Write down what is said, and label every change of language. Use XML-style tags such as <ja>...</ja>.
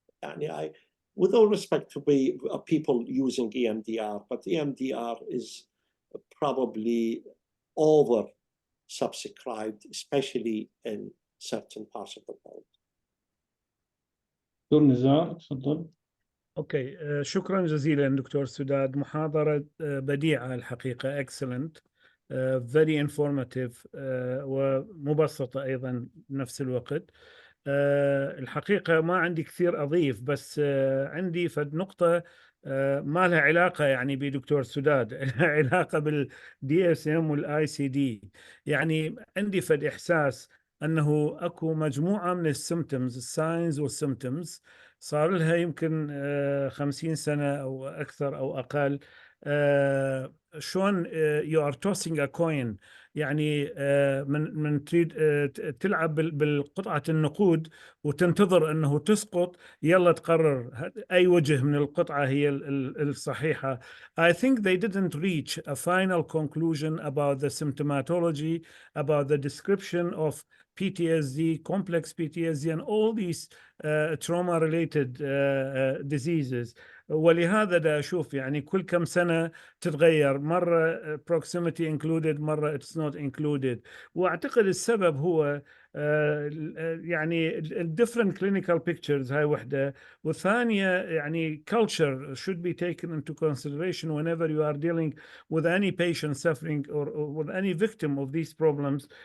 <en>يعني with all respect to people using EMDR, but EMDR is probably over subscribed, especially in certain parts of the world.</en> <ar>دكتور نزار تفضل. اوكي، شكرا جزيلا دكتور سداد، محاضرة بديعة الحقيقة،</ar> <en>excellent, very informative,</en> <ar>ومبسطة أيضا بنفس الوقت. الحقيقة ما عندي كثير أضيف، بس عندي فد نقطة ما لها علاقة يعني بدكتور سداد، لها علاقة بالدي اس ام والاي سي دي. يعني عندي فد إحساس أنه أكو مجموعة من السيمتومز، الساينز والسيمتومز، صار لها يمكن 50 سنة أو أكثر أو أقل. شلون</ar> <en>you are tossing a coin،</en> <ar>يعني من تريد تلعب بالقطعة النقود وتنتظر أنه تسقط، يلا تقرر أي وجه من القطعة هي الصحيحة.</ar> <en>I think they didn't reach a final conclusion about the symptomatology, about the description of PTSD, complex PTSD, and all these trauma-related diseases.</en> <ar>ولهذا دا أشوف يعني كل كم سنة تتغير، مرة</ar> <en>proximity included،</en> <ar>مرة</ar> <en>it's not included.</en> <ar>وأعتقد السبب هو يعني</ar> <en>different clinical pictures،</en> <ar>هاي وحدة. والثانية يعني</ar> <en>culture should be taken into consideration whenever you are dealing with any patient suffering or with any victim of these problems.</en>